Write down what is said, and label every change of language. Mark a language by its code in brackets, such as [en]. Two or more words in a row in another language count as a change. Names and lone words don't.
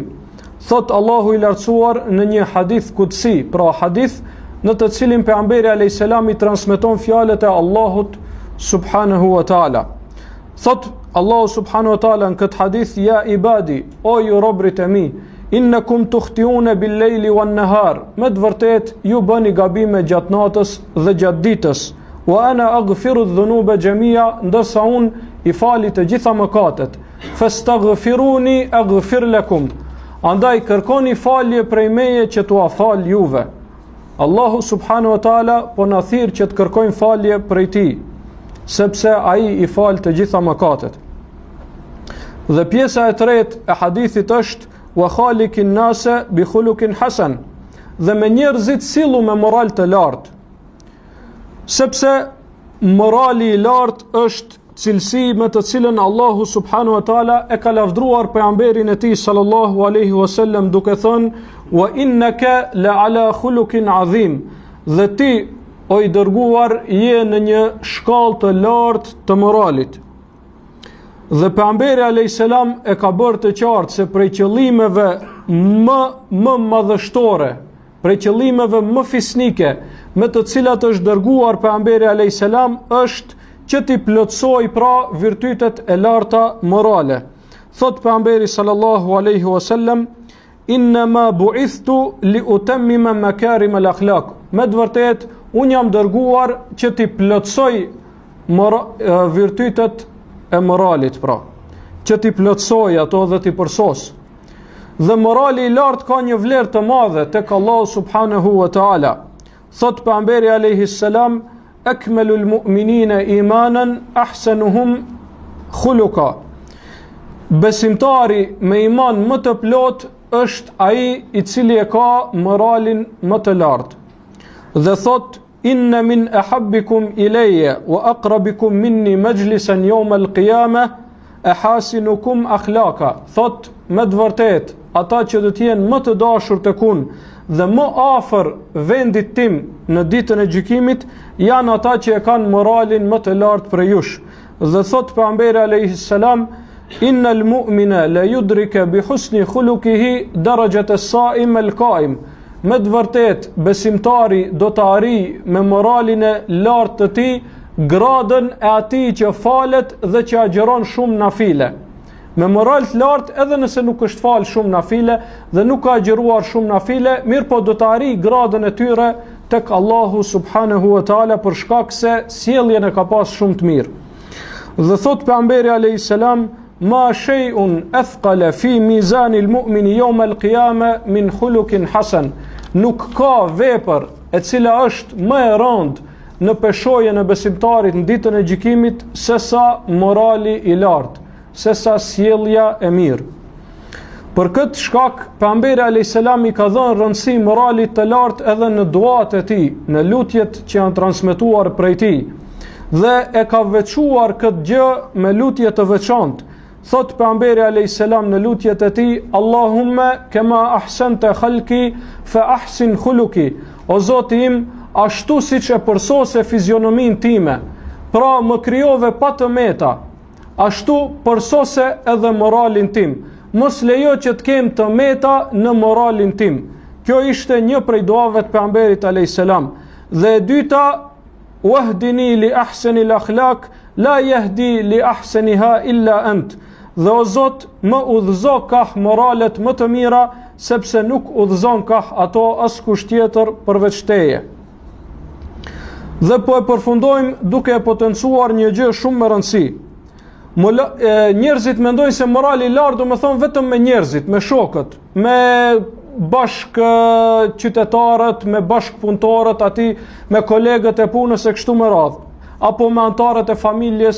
[sq] Thot Allahu i lartësuar në një hadith kutsi, pra hadith në të cilin pejgamberi [ar] عليه السلام [sq] i transmeton fjalët e Allahut [ar] سبحانه وتعالى. [sq] Thot Allahu [ar] سبحانه وتعالى [sq] në këtë hadith: [ar] يا عبادي, [sq] o ju robrit e mi, [ar] إنكم تخطئون بالليل والنهار, [sq] me të vërtet ju bëni gabime gjatë natës dhe gjatë ditës, [ar] وأنا أغفر الذنوب جميعا, [sq] ndërsa unë i fali të gjitha mëkatet, [ar] فاستغفروني أغفر لكم, [sq] andaj kërkoni falje prej meje që t'ua fal juve. Allahu [ar] سبحانه وتعالى [sq] po na thirr që të kërkojmë falje prej tij, sepse ai i fal të gjitha mëkatet. Dhe pjesa e tretë e hadithit është: [ar] وخالق الناس بخلق حسن, [sq] dhe me njerëzit sillu me moral të lartë, sepse morali i lartë është cilësi me të cilën Allahu [ar] سبحانه وتعالى [sq] e ka lavdruar pejgamberin e tij [ar] صلى الله عليه وسلم [sq] duke thënë: [ar] وإنك لعلى خلق عظيم, [sq] dhe ti o i dërguar je në një shkallë të lartë të moralit. Dhe pejgamberi [ar] عليه السلام [sq] e ka bërë të qartë se prej qëllimeve më madhështore, prej qëllimeve më fisnike me të cilat është dërguar pejgamberi [ar] عليه السلام [sq] është që t'i plotësoj pra virtytet e larta morale. Thot pejgamberi [ar] صلى الله عليه وسلم إنما بعثت لأتمم مكارم الأخلاق, [sq] me të vërtet unë jam dërguar që t'i plotësoj virtytet e moralit, pra që t'i plotësoj ato dhe t'i përsos. Dhe morali i lartë ka një vlerë të madhe tek Allahu [ar] سبحانه وتعالى. [sq] Thot pejgamberi [ar] عليه السلام أكمل المؤمنين إيمانا أحسنهم خلقا, [sq] besimtari me iman më të plot është ai i cili e ka moralin më të lartë. Dhe thot: [ar] إن من أحبكم إلي وأقربكم مني مجلسا يوم القيامة أحاسنكم أخلاقا. [sq] Thot me të vërtet ata që do të jenë më të dashur tek unë dhe më afër vendit tim në ditën e gjykimit janë ata që e kanë moralin më të lartë prej jush. Dhe thot pejgamberi [ar] عليه السلام إن المؤمن ليدرك بحسن خلقه درجة الصائم القائم. [sq] Me të vërtet besimtari do të arrijë me moralin e lartë të tij gradën e atij që falet dhe që agjeron shumë nafile. Me moral të lartë, edhe nëse nuk është fal shumë nafile dhe nuk ka agjeruar shumë nafile, mirë po do të arrijë gradën e tyre tek Allahu [ar] سبحانه وتعالى [sq] për shkak se sjelljen e ka pas shumë të mirë. Dhe thot pejgamberi [ar] عليه السلام ما شيء أثقل في ميزان المؤمن يوم القيامة من خلق حسن. [sq] Nuk ka vepër e cila është më e rëndë në peshojën e besimtarit në ditën e gjykimit sesa morali i lartë, sesa sjellja e mirë. Për këtë shkak pejgamberi [ar] عليه السلام [sq] i ka dhënë rëndësi moralit të lartë edhe në duat e tij, në lutjet që janë transmetuar prej tij, dhe e ka veçuar këtë gjë me lutje të veçantë. Thot pejgamberi [ar] عليه السلام [sq] në lutjet e tij: [ar] اللهم كما أحسنت خلقي فأحسن خلقي. [sq] O Zoti im, ashtu siç e përsose fizionomin time, pra më krijove pa të meta, ashtu përsose edhe moralin tim. Mos lejo që të kem të meta në moralin tim. Kjo ishte një prej duave të pejgamberit [ar] عليه السلام. [sq] Dhe e dyta: [ar] واهدني لأحسن الأخلاق لا يهدي لأحسنها إلا أنت. [sq] dhe o Zot, më udhëzo kah moralet më të mira, sepse nuk udhëzon kah ato askush tjetër përveç Teje. Dhe po e përfundojmë duke e potencuar një gjë shumë më rëndësi. Njerëzit mendojnë se morali i lartë do të thonë vetëm me njerëzit, me shokët, me bashk qytetarët, me bashk punëtorët, aty me kolegët e punës e kështu me radhë, apo me anëtarët e familjes.